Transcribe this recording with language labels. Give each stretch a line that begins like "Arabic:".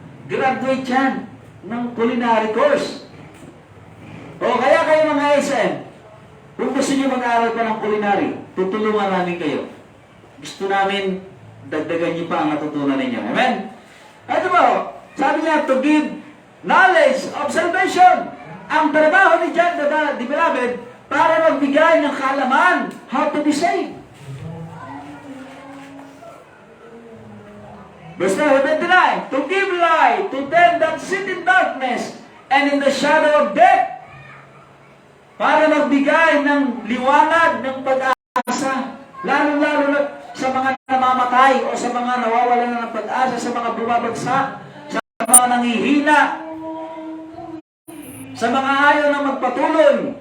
Filipino: Graduate yan ng culinary course. O, kaya kayo mga SM, kung gusto nyo mag-aaral pa ng culinary, tutulungan namin kayo. Gusto namin dagdagan niyo pa ang natutunan ninyo. Amen? Ito po, sabi niya,
English: to give knowledge of salvation.
Filipino: Ang trabaho ni John the Beloved para magbigay ng kaalaman
English: how to be saved. Verse 29, to give light to them that sit in darkness and in the shadow of death.
Filipino: Para magbigay ng liwanag ng pag-asa. Lalo-lalo na sa mga namamatay o sa mga nawawalan na ng pag-asa, sa mga bumabagsak, sa mga nangihina, sa mga ayaw na magpatuloy.